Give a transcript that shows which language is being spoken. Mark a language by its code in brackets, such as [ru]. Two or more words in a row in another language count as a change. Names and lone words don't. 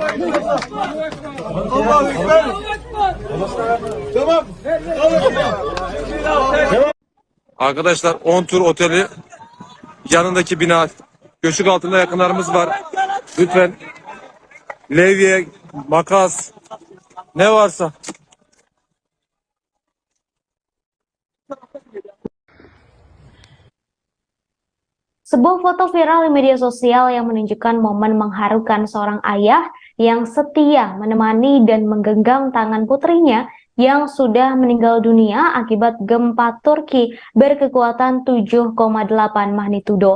[tr] Allahu Ekber. Tamam. Arkadaşlar 10 tur oteli yanındaki bina göçük altında yakınlarımız var. Lütfen levye, makas ne varsa. [id] Sebuah foto viral di media sosial yang menunjukkan momen mengharukan seorang ayah yang setia menemani dan menggenggam tangan putrinya yang sudah meninggal dunia akibat gempa Turki berkekuatan 7,8 magnitudo.